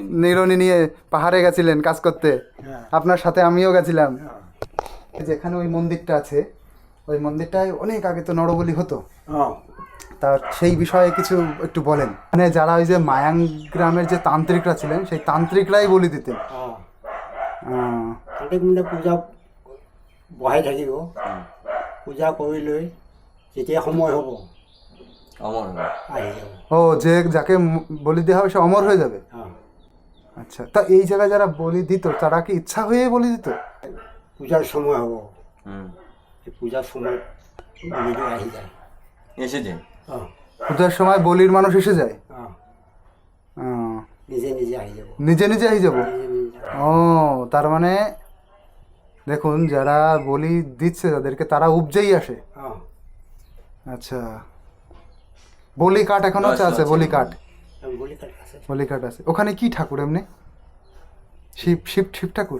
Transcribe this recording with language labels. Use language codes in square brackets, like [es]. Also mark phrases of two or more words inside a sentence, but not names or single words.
[bn] নিরনি নিয়ে পাহাড়ে গেছিলেন কাজ করতে, আপনার সাথে আমিও গেছিলাম। যেখানে ওই মন্দিরটা আছে, ওই মন্দিরটায় অনেক আগে তো নরবলি হতো। তা সেই বিষয়ে কিছু একটু বলেন। মানে যারা ওই যে মায়াং গ্রামের যে তান্ত্রিকরা ছিলেন, সেই তান্ত্রিকরাই বলি দিতেন। [as] তান্ত্ৰিক মানে পূজা বহাই থাকিব, পূজা কৰি লৈ যেতিয়া সময় হ'ব অমর আহি যাব। [bn] ও যে যাকে বলি দেওয়া হবে সে অমর হয়ে যাবে। আচ্ছা, তা এই জায়গায় যারা বলি দিত তারা কি ইচ্ছা হয়ে বলি দিত? [as] পূজাৰ সময় হ'ব, এই পূজাৰ সময়ত বলিটো আহি যায়। [bn] এসেছে। পূজার সময় বলির মানুষ এসে যায়। [as] নিজে নিজে আহি যাব। নিজে নিজে আহি যাব। নিজে নিজে [bn] ও তার মানে দেখুন, যারা বলি দিচ্ছে তাদেরকে, তারা উপজেই আসে। আচ্ছা, বলি কাঠ এখনো আছে? বলি কাঠ, [as] বলি কাট আছে [bn] বলি কাঠ আছে। ওখানে কি ঠাকুর এমনি? শিব শিব শিব ঠাকুর